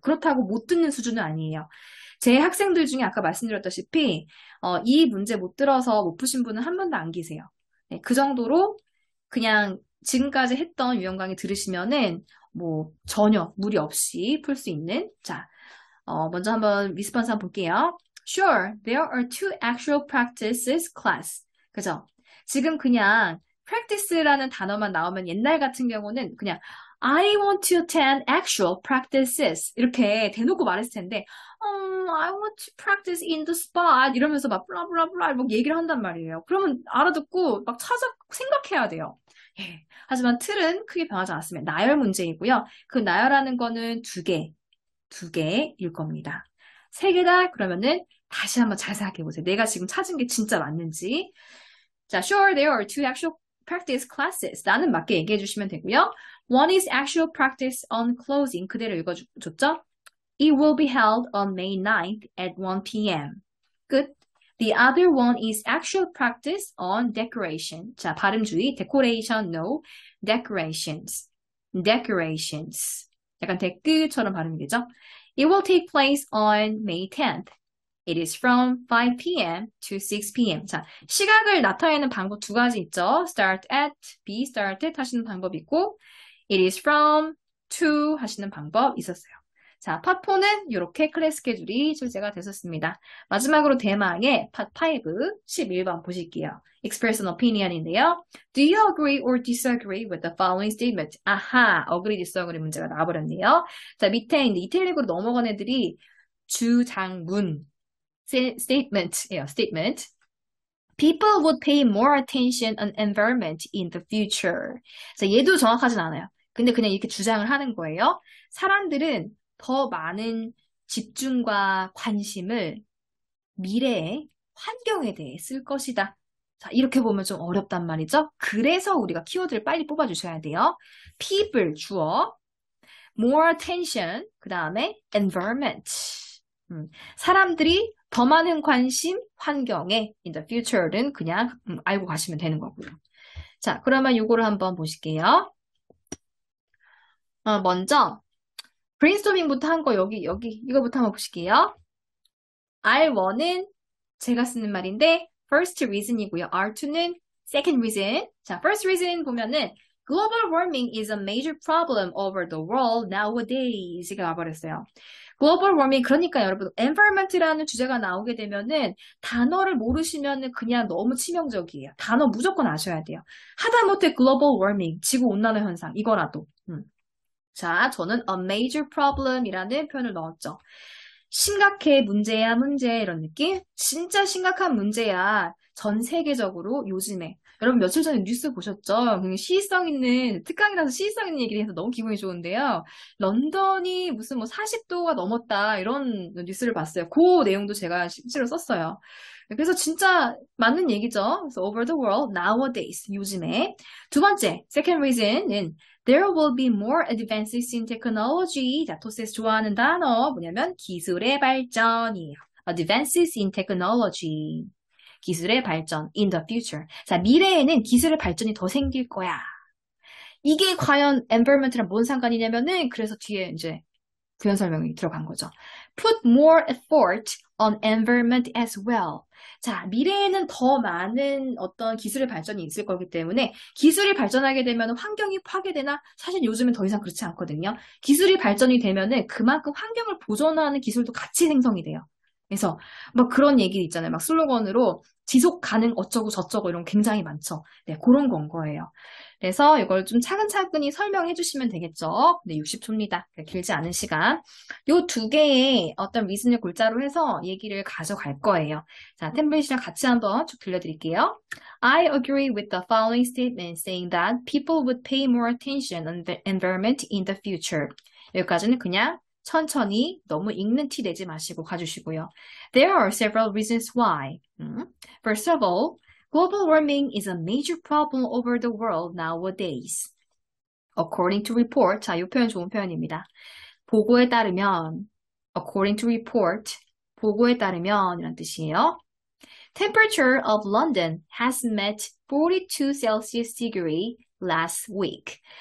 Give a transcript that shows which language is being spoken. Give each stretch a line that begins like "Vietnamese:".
Korean: 그렇다고 못 듣는 수준은 아니에요. 제 학생들 중에 아까 말씀드렸다시피 이 문제 못 들어서 못 푸신 분은 한 번도 안 계세요. 네, 그 정도로 그냥 지금까지 했던 유형 강의 들으시면은 뭐 전혀 무리 없이 풀 수 있는 자, 먼저 한번 리스폰스 한번 볼게요.
English: Sure, there are two actual practices class.
Korean: 그죠? 지금 그냥 practice라는 단어만 나오면 옛날 같은 경우는 그냥
English: I want to attend actual practices
Korean: 이렇게 대놓고 말했을 텐데
English: I want to practice in the spot
Korean: 이러면서 막 블라블라블라 막 얘기를 한단 말이에요. 그러면 알아듣고 막 생각해야 돼요. 예. 하지만 틀은 크게 변하지 않았습니다. 나열 문제이고요. 그 나열하는 거는 두 개일 겁니다. 세 개다 그러면은 다시 한번 잘 생각해 보세요. 내가 지금 찾은 게 진짜 맞는지.
English: 자, sure, there are two actual practice classes.
Korean: 나는 맞게 얘기해 주시면 되고요.
English: One is actual practice on clothing.
Korean: 그대로 읽어줬죠?
English: It will be held on May 9th at 1 p.m. 끝. The other one is actual practice on decoration.
Korean: 자, 발음 주의.
English: decoration, no. decorations. decorations.
Korean: 약간 댓글처럼 발음이 되죠?
English: It will take place on May 10th. It is from 5 p.m. to 6 p.m.
Korean: 자, 시각을 나타내는 방법 두 가지 있죠. Start at, be started 하시는 방법 있고 It is from to 하시는 방법 있었어요. 자, 파4는 이렇게 클래스 스케줄이 출제가 됐었습니다. 마지막으로 대망의 파5 11번 보실게요.
English: Express an opinion인데요. Do you agree or disagree with the following statement?
Korean: 아하, agree, disagree 문제가 나와버렸네요. 자, 밑에 이제 이탈릭으로 넘어간 애들이 주장문 statement예요.
English: statement. People would pay more attention on environment in the future.
Korean: 자, 얘도 정확하진 않아요. 근데 그냥 이렇게 주장을 하는 거예요. 사람들은 더 많은 집중과 관심을 미래의 환경에 대해 쓸 것이다. 자, 이렇게 보면 좀 어렵단 말이죠. 그래서 우리가 키워드를 빨리 뽑아주셔야 돼요. people, 주어, more attention, 그 다음에 environment. 사람들이 더 많은 관심, 환경에 in the future는 그냥 알고 가시면 되는 거고요. 자, 그러면 요거를 한번 보실게요. 먼저 브레인스토밍부터 한 거 여기 이거부터 한번 보실게요. R1은 제가 쓰는 말인데 first reason이고요.
English: R2는 second reason. 자, first reason 보면은 global warming is a major problem over the world nowadays.
Korean: 이가 와버렸어요. 글로벌 워밍 그러니까 여러분 environment라는 주제가 나오게 되면은 단어를 모르시면은 그냥 너무 치명적이에요. 단어 무조건 아셔야 돼요. 하다못해 글로벌 워밍 지구 온난화 현상 이거라도. 자, 저는 a major problem이라는 표현을 넣었죠. 심각해, 문제야, 문제 이런 느낌? 진짜 심각한 문제야. 전 세계적으로 요즘에. 여러분 며칠 전에 뉴스 보셨죠? 굉장히 시의성 있는, 특강이라서 시의성 있는 얘기를 해서 너무 기분이 좋은데요. 런던이 무슨 뭐 40도가 넘었다 이런 뉴스를 봤어요. 그 내용도 제가 실제로 썼어요. 그래서 진짜 맞는 얘기죠.
English: 그래서 over the world, nowadays, 요즘에.
Korean: 두 번째,
English: second reason은 There will be more advances in technology.
Korean: 자, 토스에서 좋아하는 단어 뭐냐면 기술의 발전이에요.
English: Advances in technology.
Korean: 기술의 발전
English: in the future.
Korean: 자, 미래에는 기술의 발전이 더 생길 거야. 이게 과연 environment랑 뭔 상관이냐면은 그래서 뒤에 이제 부연 설명이 들어간 거죠.
English: Put more effort on environment as well.
Korean: 자, 미래에는 더 많은 어떤 기술의 발전이 있을 거기 때문에 기술이 발전하게 되면 환경이 파괴되나? 사실 요즘은 더 이상 그렇지 않거든요. 기술이 발전이 되면은 그만큼 환경을 보존하는 기술도 같이 생성이 돼요. 그래서 막 그런 얘기 있잖아요. 막 슬로건으로 지속 가능 어쩌고 저쩌고 이런 거 굉장히 많죠. 네, 그런 건 거예요. 그래서 이걸 좀 차근차근히 설명해 주시면 되겠죠. 네, 60초입니다. 길지 않은 시간. 요 두 개의 어떤 리슨을 골자로 해서 얘기를 가져갈 거예요. 자, 템플릿이랑 같이 한번 쭉 들려드릴게요.
English: I agree with the following statement saying that people would pay more attention on the environment in the future.
Korean: 여기까지는 그냥 천천히 너무 읽는 티 내지 마시고 가주시고요.
English: There are several reasons why. First of all, global warming is a major problem over the world nowadays. According to report,
Korean: 자, 이 표현 좋은 표현입니다. 보고에 따르면,
English: according to report,
Korean: 보고에 따르면 이란 뜻이에요.
English: Temperature of London has met 42 Celsius degree last week.